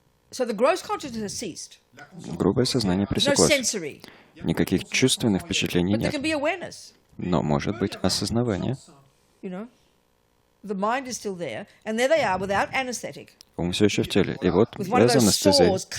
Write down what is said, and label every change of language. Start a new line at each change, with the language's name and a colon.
English: So the gross consciousness has ceased.
Russian: Грубое сознание пресеклось. Никаких чувственных впечатлений нет. Но может быть осознавание.
English: The mind is still there, and there they are without anesthetic.
Russian: Ум все еще в теле, и вот без анестезии.